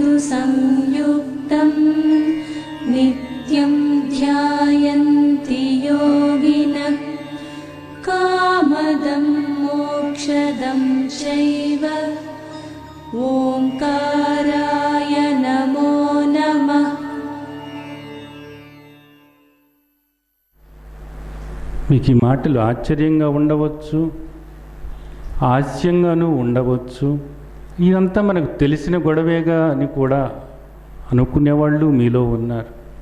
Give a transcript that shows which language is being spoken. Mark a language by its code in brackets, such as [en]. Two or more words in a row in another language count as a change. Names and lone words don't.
[sa] संयुक्तं नित्यं ध्यायन्ति योगिनः कामदं मोक्षदं चैव ओंकाराय नमो नमः। [te] మీకు ఈ మాటలు ఆశ్చర్యంగా ఉండవచ్చు, హాస్యంగానూ ఉండవచ్చు. ఇదంతా మనకు తెలిసిన గొడవేగా అని కూడా అనుకునేవాళ్ళు మీలో ఉన్నారు.